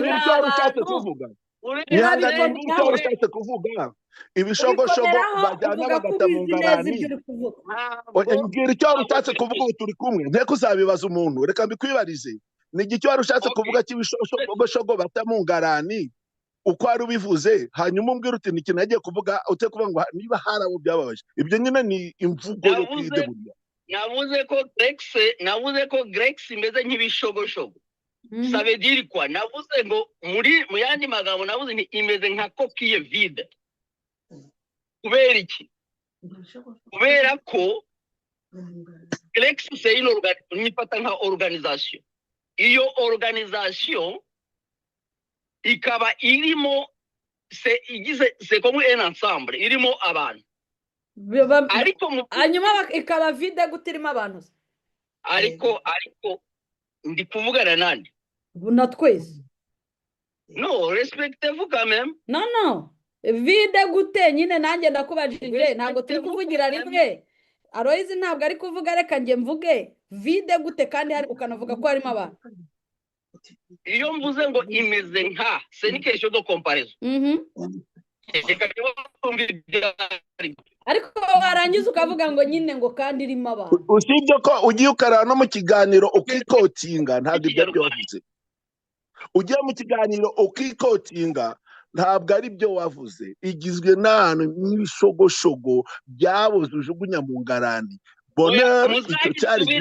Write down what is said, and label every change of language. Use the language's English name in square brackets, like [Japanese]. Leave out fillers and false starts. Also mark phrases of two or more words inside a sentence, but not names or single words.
[Kinyarwanda] ushatse kuvuga ushatse kuvuga ibishogoshogo bajyana bagata mu ngarani ngira icyo ushatse kuvuga ubu turi kumwe nteko uzabibaza umuntu reka mbikwibarize ni igicyo wari ushatse kuvuga cy'ibishogoshogo bata mu ngarani uko wari ubivuze hanyuma umbwira uti ni ikintu agiye kuvuga ute kuvuga ngo niba harabo byababaje ibyo nyine ni imvugo yo kwideburira navuze ko Grex imeze nk'ibishogoshogo [French] ça veut dire quoi [Kinyarwanda] navuze ngo mu yandi magambo navuze ni imeze nka [French] coquille vide [Kinyarwanda] kubera iki kubera ko Grex [French] c'est une [Kinyarwanda] nifata nka organisation iyo organisation ikaba irimo [French] c'est comme un ensemble [Kinyarwanda] irimo abantu ariko hanyuma ikaba vide gutirimo abantu ariko ndi kuvugana nande na twese [French] no respectez-vous quand même [Kinyarwanda] no vide gute nyine nanjye ndakubajije ntabwo turi kuvugira rimwe Aloys ntabwo ari kuvuga reka njye mvuge vide gute kandi ukanavuga ko harimo abantu iyo mvuze ngo imeze nka [French] c'est une question de comparaison [Kinyarwanda] ariko warangiza ukavuga ngo nyine ngo kandi irimo abantu usibye ko ugiye ukarara no mu kiganiro ukikotinga ntabwo ibyo wavuze ugiye mu kiganiro ukikotinga ntabwo ari byo wavuze igizwe n'ahantu n'ibishogoshogo byaboze ujugunya mu ngarani Bonheur icyo cyari